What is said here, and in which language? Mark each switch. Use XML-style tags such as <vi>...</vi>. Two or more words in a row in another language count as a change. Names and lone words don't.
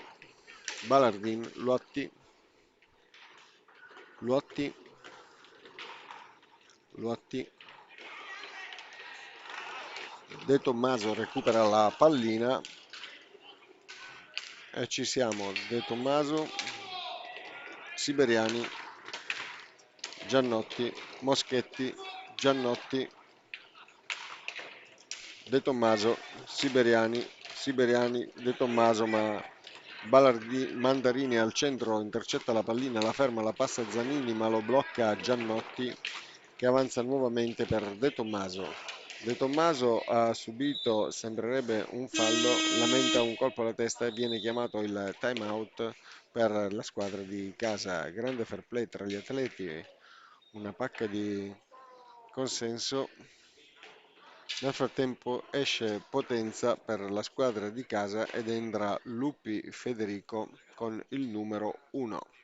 <it>Ballardin, Luotti, Luotti, Luotti. De Tommaso recupera la pallina e ci siamo. De Tommaso, Siberiani, Giannotti, Moschetti, Giannotti, De Tommaso, Siberiani, De Tommaso, ma Mandarini al centro intercetta la pallina, la ferma, la passa a Zanini, ma lo blocca Giannotti che avanza nuovamente per De Tommaso. De Tommaso ha subito, sembrerebbe un fallo, lamenta un colpo alla testa e viene chiamato il</it> <en>time out</en> <it>per la squadra di casa. Grande</it> <en>fair play</en> <it>tra gli atleti, una pacca di consenso. Nel frattempo esce Potenza per la squadra di casa ed entra Lupi Federico con il numero 1.</it>